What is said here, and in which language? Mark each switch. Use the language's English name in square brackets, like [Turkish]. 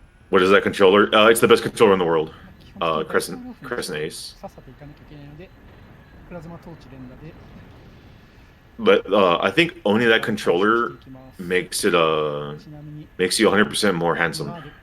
[English] What is that controller? It's the best controller in the world. Crescent Ace. [Japanese] さっさといかなきゃいけないので、プラズマトーチ連打で [English] but I think owning that controller makes it makes you 100% more handsome.